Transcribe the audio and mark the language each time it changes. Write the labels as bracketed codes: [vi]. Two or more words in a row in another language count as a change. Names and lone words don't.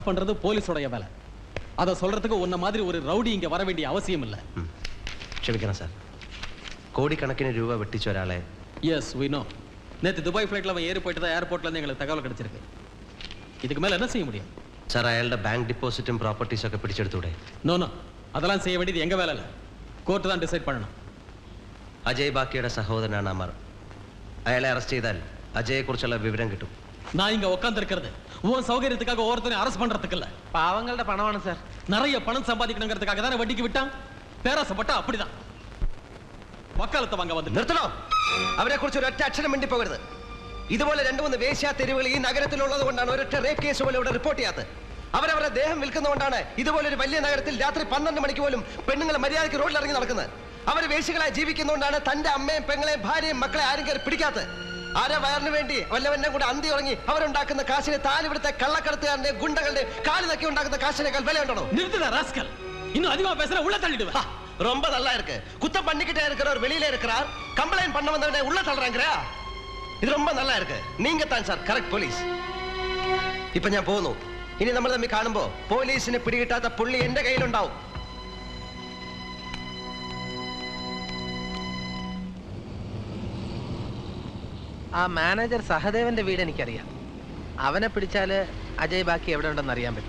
[ta] பண்றது போலீஸோட வேலை. அதை சொல்றதுக்கு உன்ன மாதிரி ஒரு ரவுடி இங்க வர வேண்டிய அவசியம் இல்ல. [ml] ക്ഷമിക്കണം സാർ. கோடிக்கணக்கிന് രൂപ വെട്ടിച്ച ഒരാളെ. [en] Yes, we know. [ta] நேத்து துபாய் ஃளைட்ல அவன் ஏறி போயிட்டதா ஏர்போர்ட்ல இருந்து எங்களுக்கு தகவல் கிடைச்சிருக்கு. இதுக்கு மேல என்ன செய்ய முடியும்? [ml] സാർ അയാളുടെ ബാങ്ക് ഡിപ്പോസിറ്റും പ്രോപ്പർട്ടീസും ഒക്കെ പിടിച്ചെടുത്തൂടെ? [en] no no, [ta] அதெல்லாம் செய்ய வேண்டியது எங்க வேலை இல்ல. கோர்ட் தான் டிசைட் பண்ணணும். [ml] അജയ് ബാക്കിയുടെ സഹോദരനാണ് അമർ. അയാളെ അറസ്റ്റ് ചെയ്താൽ അജയെ കുറിച്ചുള്ള വിവരം കിട്ടും. [ta] நான் இங்க உட்கார்ந்திருக்கிறது உன் சௌகரியத்துக்காக ஒவ்வொருத்தரையும் அரெஸ்ட் பண்றதுக்கு இல்ல. [ml] പാവങ്ങളുടെ പണമാണ് സാർ. [ta] நிறைய பணம் சம்பாதிக்கணுங்கிறதுக்காக தானே வட்டிக்கு விட்டான். பேராசப்பட்டா அப்படிதான். [ml] വക്കാലത്ത് വാങ്ങ വന്നിട്ട് നിർത്തണോ? അവരെ കുറിച്ച് ഒരൊറ്റ അക്ഷരം മിണ്ടി പോകരുത്. ഇതുപോലെ 2-3 വേശ്യാ തെരുവുകൾ ഈ നഗരത്തിലുള്ളത് കൊണ്ടാണ് ഒരൊറ്റ [en] rape case [ml] പോലും ഇവിടെ റിപ്പോർട്ട് ചെയ്യാത്തത്. അവരവരുടെ ദേഹം വിൽക്കുന്നതുകൊണ്ടാണ് ഇതുപോലൊരു വലിയ നഗരത്തിൽ രാത്രി 12 മണിക്ക് പോലും പെണ്ണുങ്ങൾ മര്യാദയ്ക്ക് റോഡിൽ ഇറങ്ങി നടക്കുന്നത്. അവർ വേശ്യകളായി ജീവിക്കുന്നതുകൊണ്ടാണ് തന്റെ അമ്മയും പെങ്ങളെയും ഭാര്യയും മക്കളെ ആരും കയറി പിടിക്കാത്തത്. ആരെ വയറിന് വേണ്ടി വല്ലവന്നെ കൂടെ അന്തി ഉറങ്ങി അവരുണ്ടാക്കുന്ന കാശിനെ താൻ ഇവിടുത്തെ കള്ളക്കടത്തുകാരന്റെ ഗുണ്ടകളുടെ കാല് നക്കി ഉണ്ടാക്കുന്ന കാശിനേക്കാൾ വിലയുണ്ടോ? [ta] இன்னும் அதிகமா பேசுற உள்ள தள்ளிடுவேன். ரொம்ப நல்லா இருக்கு. குத்தம் பண்ணிக்கிட்டே இருக்கிறவர் வெளியில இருக்கிறார், கம்ப்ளைண்ட் பண்ண வந்தவனே உள்ள தள்ளுறாங்கற. இது ரொம்ப நல்லா இருக்கு. நீங்க தான் சார் கரெக்ட் പോലീസ്. [ml] ഇപ്പോ ഞാൻ പോകുന്നു. ഇനി നമ്മൾ തമ്മിൽ കാണുമ്പോൾ പോലീസിനെ പിടികിട്ടാത്ത പുള്ളി എന്റെ കയ്യിലുണ്ടാവും. ആ മാനേജർ സഹദേവന്റെ വീട് എനിക്കറിയാം. അവനെ പിടിച്ചാല് അജയ് ബാക്കി എവിടെ ഉണ്ടെന്ന് അറിയാൻ പറ്റും.